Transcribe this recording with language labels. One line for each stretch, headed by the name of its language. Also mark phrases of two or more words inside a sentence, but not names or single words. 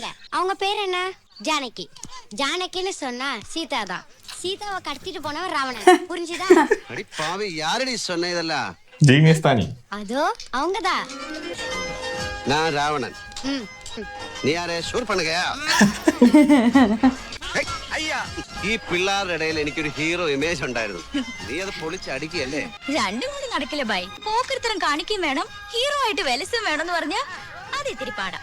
Tamil: அவங்க பேர் என்ன? ஜானகி. ஜானகின்னு சொன்னா சீதா தான். சீதாவை கடத்திட்டு போனவன் ராவணன். புரிஞ்சுதா? அடி பாவி, யாரடி சொன்ன இதெல்லாம்? ஜீனியஸ் தானி. அதோ அவங்கதான். நான் ராவணன்.
Malayalam: നീ ആരെ ഷൂർ പണുകയാ? ഈ പിള്ളേരുടെ ഇടയിൽ എനിക്കൊരു
English: hero image
Malayalam: ഉണ്ടായിരുന്നു. നീ അത് പൊളിച്ച് അടിക്കുകയല്ലേ? രണ്ടും കൂടി നടക്കില്ല ബൈ. പോക്കർത്തരം കാണിക്കുകയും വേണം, ഹീറോ ആയിട്ട് വെലസും വേണമെന്ന് പറഞ്ഞാ അത് ഇത്തിരി പാടാ.